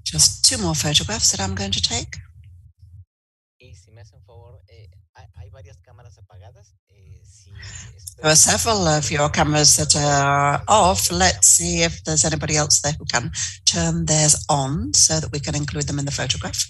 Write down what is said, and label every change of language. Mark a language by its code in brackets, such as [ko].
[en] Just 2 more photographs that I'm going to take. [es] Y si me hacen favor, hay varias cámaras apagadas. [en] There are several of your cameras that are off. Let's see if there's anybody else there who can turn theirs on so that we can include them in the photograph.